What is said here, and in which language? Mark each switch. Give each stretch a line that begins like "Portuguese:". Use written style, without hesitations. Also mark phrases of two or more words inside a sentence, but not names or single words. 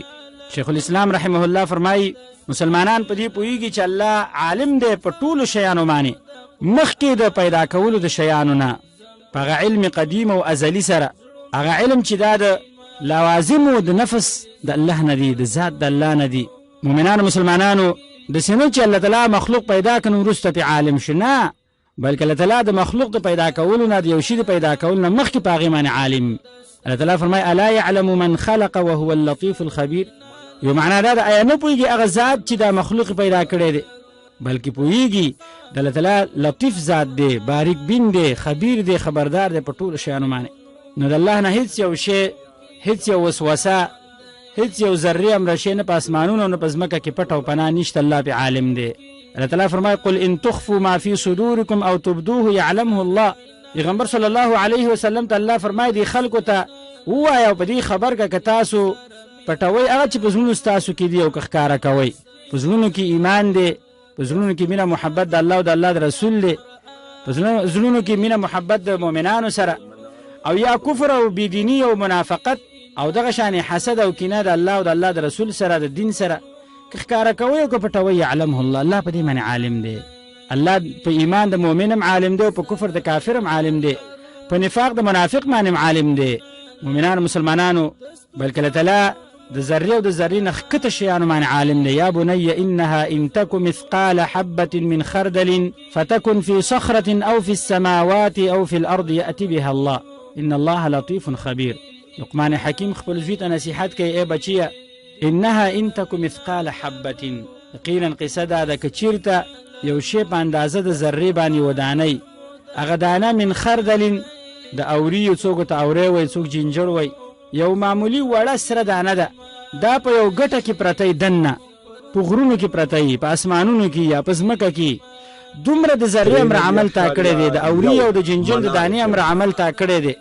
Pashto: شیخ الاسلام
Arabic: رحمه الله
Pashto: فرمایي مسلمانان په دې پوهېږي چې الله عالم دی په ټولو شیانو باندې، مخکې د پیدا کولو د شیانو نه، په هغه علم قدیم او ازلي سره، هغه علم چې دا د لوازمو د نفس د الله نه دي، د ذات د الله نه دي. مؤمنانو مسلمانانو داسې نه چې الله تعالی مخلوق پیدا کړي نو وروسته پرې عالم شي، نه، بلکې الله تعالی د مخلوق د پیدا کولو نه، د یو شي د پیدا کولو نه مخکې په هغې باندې عالم. الله تعالی فرمایي
Arabic: الا يعلم من خلق وهو اللطيف الخبير،
Pashto: یو معنا دا ده آیا نه پوهېږي هغه ذات چې دا مخلوق پیدا کړی دی، بلکې پوهېږي د الله تعالی لطیف ذات دی، باریک بین دی، خبیر دی، خبردار دی په ټولو شیانو باندې. نو د الله نه هېڅ یو شی، هېڅ یو وسوسه، هېڅ یو ذرې امره شی نه په اسمانونو نه په ځمکه کې پټ او پناه نشته، الله پې عالم دی. الله تعالی فرمایي
Arabic: قل ان تخفوا ما في صدوركم او تبدوه يعلمه الله،
Pashto: پیغمبر
Arabic: صلی الله علیه وسلم
Pashto: ته الله فرمایي دې خلکو ته ووایه او په دې خبر کړه که تاسو پټوئ هغه چې په زړونو ستاسو کې دي او که ښکاره کوئ. په زړونو کې ایمان دی، په زړونو کې مینه محبت د الله او د الله د رسول دی، په زړونو کې مینه محبت د مؤمنانو سره، او یا کفر او بېدیني او منافقت او دغه شانې حسد او کینه د الله او د الله د رسول سره، د دین سره، که ښکاره کوئ او که پټوئ
Arabic: یعلمه الله،
Pashto: الله په دې باندې عالم دی. الله په ایمان د مؤمن هم عالم دی او په کفر د کافر هم عالم دی، په نفاق د منافق باندې هم عالم دی. مؤمنانو مسلمانانو بلکې الله تعالی د ذرې او د ذرې نه ښکته شیانو باندې عالم دی.
Arabic: یا بني انها ان تک مثقال حبة من خردل فتكن في صخرة او في السماوات او في الارض يأتي بها الله ان الله لطيف خبير.
Pashto: لقمان حکیم خپل زوی ته نصیحت کوي ای بچیه
Arabic: انها ان تک مثقال حبة،
Pashto: یقینا قصه دا ده که چیرته یو شی په اندازه د ذرې باندې ودانئ، هغه دانه
Arabic: من خردل
Pashto: د اوري، څوک ته اورې وایي، څوک جنجر وایي، یو معمولی وړه سره دانه ده، دا په یو ګټه کې پرته دننه، په غرونو کې پرته، په اسمانونو کې یا په ځمکه کې، دومره د ذرې امر عمل تا کړی دی، د اوري او د جنجر د دانې امر عمل تا کړی دی.